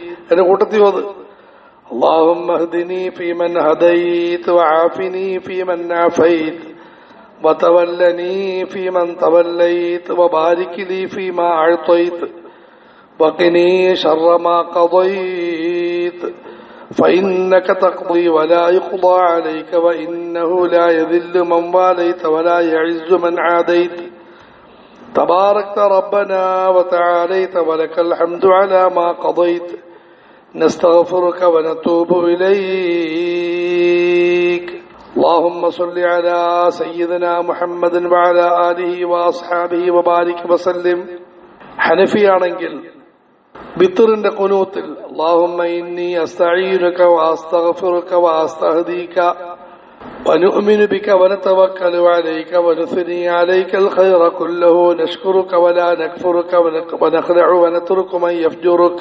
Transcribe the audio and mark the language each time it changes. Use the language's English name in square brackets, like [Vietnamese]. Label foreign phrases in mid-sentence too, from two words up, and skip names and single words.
[Malayalam] എന്റെ കൂട്ടത്തിൽ അത് [Arabic] اللهم اهدني فيمن هديت وعافني فيمن عافيت وتولني فيمن توليت وبارك لي فيما أعطيت وقني شر ما قضيت فإنك تقضي ولا يقضى عليك وإنه لا يذل من واليت ولا يعز من عاديت تباركت ربنا وتعاليت ولك الحمد على ما قضيت نستغفرك ونتوب إليك. اللهم صل على سيدنا محمد وعلى آله وأصحابه وبارك وسلم. [Malayalam] ഹനഫിയാണെങ്കിൽ ബിത്തറിന്റെ ഖുനൂത്തിൽ [Arabic] اللهم إني أستعينك وأستغفرك وأستهديك ونؤمن بك ونتوكل عليك ونثني عليك الخير كله نشكرك ولا نكفرك ونخلع ونترك من يفجرك.